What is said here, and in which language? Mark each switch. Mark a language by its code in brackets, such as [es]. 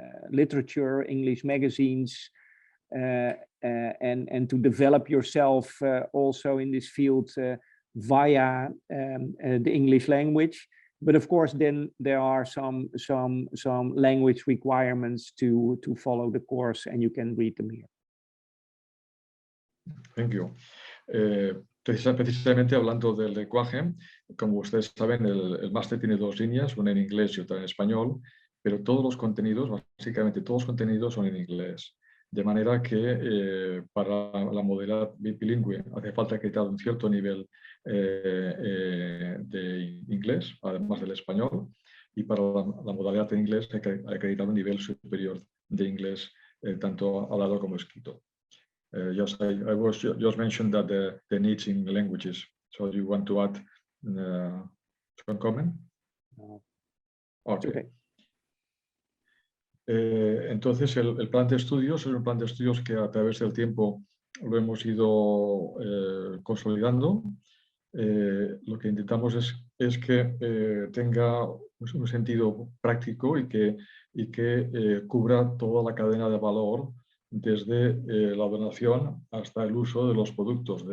[en] literature, English magazines, and to develop yourself also in this field via the English language. But of course, then there are some language requirements to follow the course, and you can read them here. Thank you. [es] Precisamente hablando del lenguaje, como ustedes saben, el máster tiene dos líneas, una en inglés y otra en español, pero todos los contenidos, básicamente todos los contenidos son en inglés. De manera que para la modalidad bilingüe hace falta acreditar un cierto nivel de inglés, además del español, y para la modalidad en inglés hay que acreditar un nivel superior de inglés, tanto hablado como escrito. [en] Just mentioned that the needs in languages. So do you want to add some comment? No. Okay. [es] Entonces, el plan de estudios es un plan de estudios que a través del tiempo lo hemos ido consolidando. Lo que intentamos es que tenga un sentido práctico y que cubra toda la cadena de valor, desde la donación hasta el uso de los productos.